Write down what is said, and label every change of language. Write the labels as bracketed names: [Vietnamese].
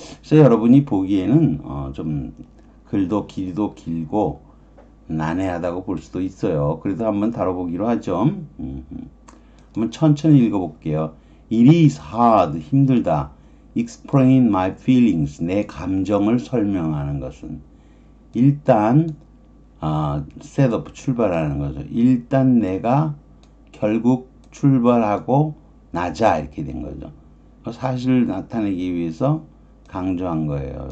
[Korean] 그래서 여러분이 보기에는 좀 글도 길이도 길고 난해하다고 볼 수도 있어요. 그래도 한번 다뤄보기로 하죠. 한번 천천히 읽어볼게요. [English] It is hard, [Korean] 힘들다. [English] Explain my feelings, [Korean] 내 감정을 설명하는 것은. 일단 [English] set up, [Korean] 출발하는 거죠. 일단 내가 결국 출발하고 나자 이렇게 된 거죠. 사실을 나타내기 위해서 강조한 거예요.